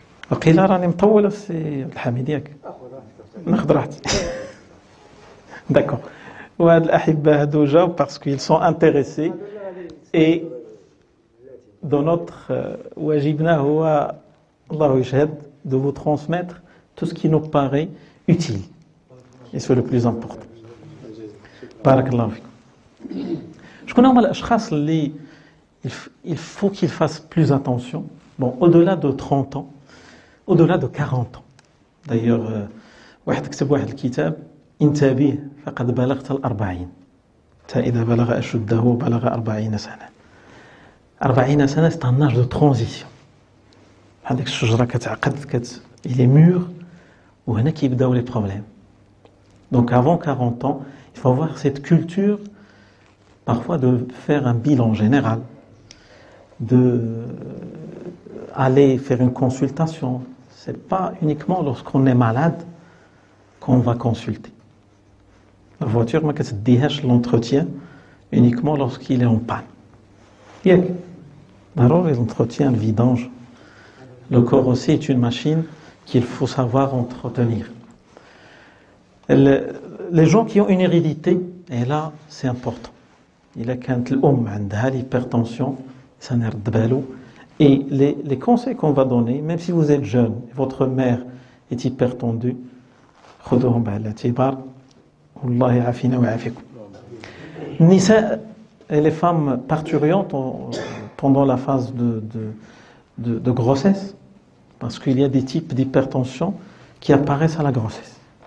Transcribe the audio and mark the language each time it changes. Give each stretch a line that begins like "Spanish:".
Arabic: وقيل راني مطولة سي الحميد ياك ناخذ راحتي
French: d'accord
Arabic: وهاد الأحبة هادو جاو
French: parce qu'ils sont intéressés et dans notre
Arabic: واجبنا هو الله يشهد
French: de vous transmettre tout ce qui nous paraît utile et c'est le plus important
Arabic: بارك الله فيكم شكون هما الأشخاص اللي
French: il faut qu'ils fassent plus attention bon au-delà de 30 ans au-delà de 40 ans. D'ailleurs,
Arabic: واحد كتب واحد الكتاب انتبه فقد بلغت الأربعين. إذا بلغ أشده بلغ 40 سنة.
French: 40 سنة c'est un âge de transition.
Arabic: هذيك الشجرة كتعقد
French: il est mûr
Arabic: وهنا كيبداو
French: les problèmes. Donc avant 40 ans, il faut avoir cette culture parfois de faire un bilan général, de aller faire une consultation. C'est pas uniquement lorsqu'on est malade qu'on va consulter. La voiture,
Arabic: ما كتديهاش
French: l'entretien uniquement lorsqu'il est en panne.
Arabic: ياك ضروري
French: l'entretien, le vidange. Le corps aussi est une machine qu'il faut savoir entretenir. Les gens qui ont une hérédité, et là c'est important.
Arabic: إلا كانت الأم عندها l'hypertension, ça نرد بالو.
French: Et les conseils qu'on va donner, même si vous êtes jeune, votre mère est hypertendue,
Arabic: خذوهم بعين الاعتبار والله يعافينا ويعافيكم.
French: النساء et les femmes parturientes pendant la phase de grossesse, parce qu'il y a des types d'hypertension qui apparaissent à la grossesse.